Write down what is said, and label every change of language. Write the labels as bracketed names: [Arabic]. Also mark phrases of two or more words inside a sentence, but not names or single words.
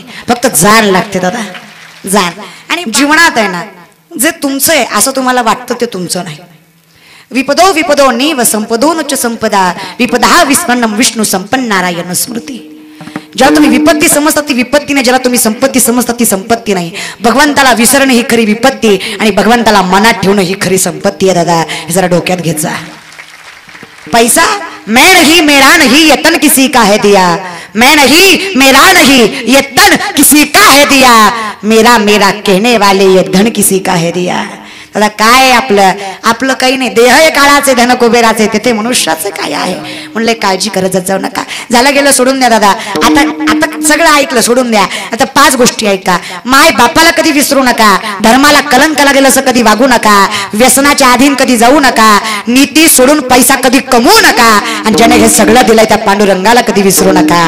[Marathi] फक्त जाण लागते दादा, जाण. आणि जीवनात आहे ना, जे तुमचं आहे असं तुम्हाला वाटतं ते तुमचं नाही. [Sanskrit] विपदो विपदो नीव संपदोनुच संपदा विपदा विस्मरणम विष्णू संपन्न नारायण स्मृती. [Marathi] ज्याला तुम्ही विपत्ती समजता ती विपत्ती नाही, ज्याला तुम्ही संपत्ती समजता ती संपत्ती नाही. भगवंताला विसरणं ही खरी विपत्ती आणि भगवंताला मनात ठेवणं ही खरी संपत्ती आहे दादा. हे जरा डोक्यात घेत जा. [Hindi] पैसा मैं नहीं मेरा नहीं ये तन किसी का है दिया, मैं नहीं मेरा नहीं ये तन किसी का है दिया, मेरा मेरा कहने वाले ये धन किसी का है दिया. [Marathi] दादा काय आपलं आपलं काही नाही. देह हे काळाचे धन कुबेराचे, तिथे मनुष्याचे काय आहे. म्हणले काळजी करत जाऊ नका. झालं गेलं सोडून द्या दादा. आता आता सगळं ऐकलं सोडून द्या. आता 5 गोष्टी ऐका. माय बापाला कधी विसरू नका, धर्माला कलंक लागेल असं कधी वागू नका, व्यसनाच्या अधीन कधी जाऊ नका, नीती सोडून पैसा कधी कमवू नका, आणि ज्याने हे सगळं दिलंय त्या पांडुरंगाला कधी विसरू नका.